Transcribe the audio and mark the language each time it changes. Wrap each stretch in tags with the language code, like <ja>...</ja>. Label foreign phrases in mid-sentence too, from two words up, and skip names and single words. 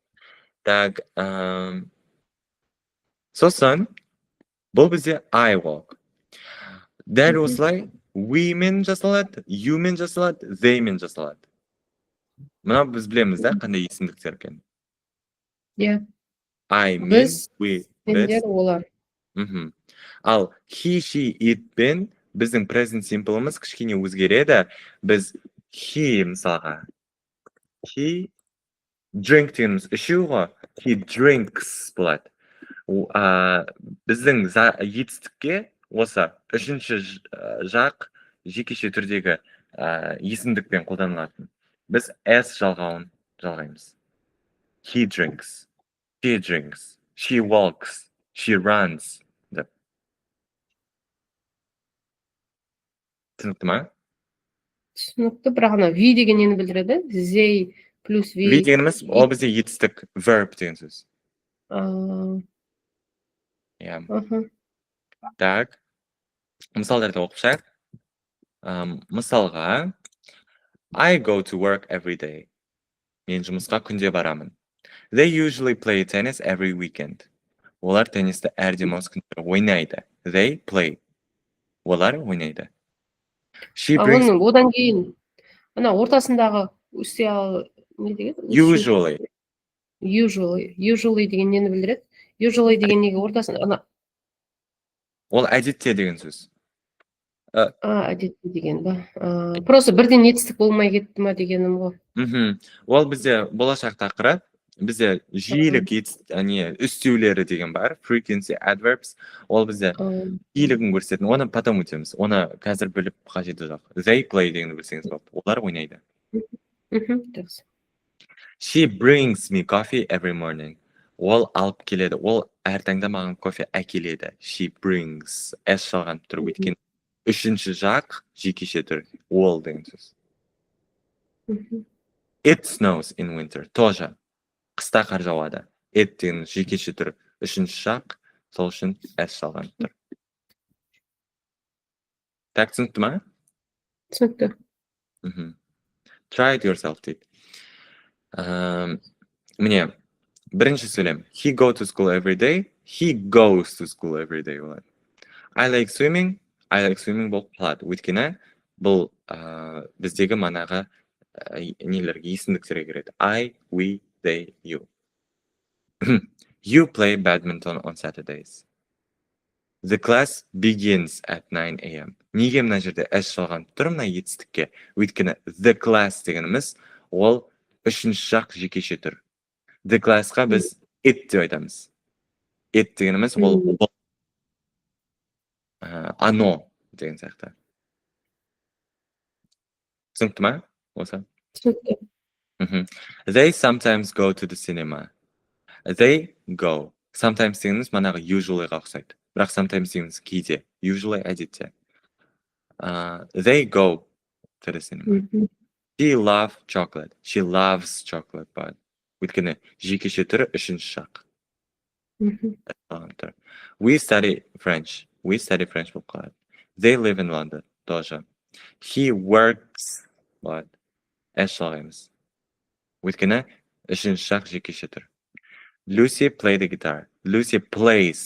<kk>Так, сосын бұл бізде</kk> <en>I walk.</en> <kk>Дәл осылай we мен жасалады, you мен жасалады, they мен жасалады. Мына біз білеміз да қандай есімдіктер екен. Иә. I мен, Біз, we, сендер, біз. олар. Ал</kk> <en>he, she, it</en> <kk>пен біздің</kk> <en>present simple'ымыз</en> <kk>кішкене өзгереді. Біз he мысалға</kk> <en>he drink</en> <kk>дегеніміз ішу ғой,</kk> <en>he drinks</en> <kk>болады. Біздің етістікке осы үшінші жақ жекеше түрдегі есімдікпен қолданылатын. Біз s жалғауын жалғаймыз.</kk> <en>He drinks, she drinks, she walks, she runs деп.</en> <kk>Түсінікті ма? Түсінікті, бірақ ана we деген нені білдіреді?</kk> <en>They плюс we.</en> <kk>We дегеніміз ол бізде етістік verb деген сөз. Так, мысалдарды оқып шығайық. Мысалға,</kk> <en>I go to work every day.</en> <kk>Мен жұмысқа күнде барамын.</kk> <en>They usually play tennis every weekend.</en> <kk>Олар теннисті әр демалыс күндері ойнайды.</kk> <en>They play.</en> <kk>Олар ойнайды. Одан кейін, ана ортасындағы не деген? Usually. Usually деген нені білдіреді? Usually деген неге ортасында? Ол әдетте деген сөз. Әдетте деген ба? Просто бірден етістік болмай кетті ма дегенім ғой. Ол бізде болашақ тақырып. Бізде жиілік үстеулері деген бар.</kk> <en>Frequency adverbs.</en> <kk>Ол бізде жиілігін көрсететін. Оны потом өтеміз. Оны қазір біліп қажеті жоқ. They play дегенді білсеңіз болды. Олар ойнайды. Жақсы.</kk> <en>She brings me coffee every morning.</en> <kk>Ол алып келеді. Ол әр таңда маған кофе әкеледі.</kk> <en>She brings.</en> <kk>S жалған тұр. Өйткені үшінші жақ жекеше тұр. Ол деген сөз.</kk> <en>It snows in winter.</en> <kk>Тоже. Қыста қар жауады. It деген жекеше тұр. Үшінші жақ. Сол үшін S жалған тұр. Так, түсінікті ма? Түсінікті.</kk> <en>Try it yourself,</en> <kk>дейді. Міне, бірінші сөйлем.</kk> <en>He go to school every day. He goes to school every day. I like swimming. I like swimming</en> <kk>болып қалады. Өйткені бұл біздегі манаға нелерге есімдіктерге кіреді.</kk> <en>I, we, they, you. You play badminton on Saturdays. The class begins at 9 a.m.</en> <kk>Неге мына жерде S жалған тұр мына етістікке? Өйткені</kk> <en>the class</en> <kk>дегеніміз ол үшінші жақ жекеше тұр. The classқа біз it деп айтамыз. It дегеніміз ол оно деген сияқты. Түсінікті ма? Осы? Түсінікті.</kk> <en>They sometimes go to the cinema. They go.</en> <kk>Sometimes дегеніміз манағы usuallyға ұқсайды. Бірақ sometimes дегеніміз кейде. Usually әдетте.</kk> <en>They go to the cinema. She loves chocolate. She loves chocolate bar.</en> <kk>Өйткені жекеше түрі үшінші жақ.</kk> <en>We study French. We study French</en> <kk>болып қалады.</kk> <en>They live in London. Тоже. He works.</en> <kk>Болады. S жалғаймыз. Өйткені үшінші жақ жекеше тұр.</kk> <en>Lucy play the guitar. Lucy plays.</en>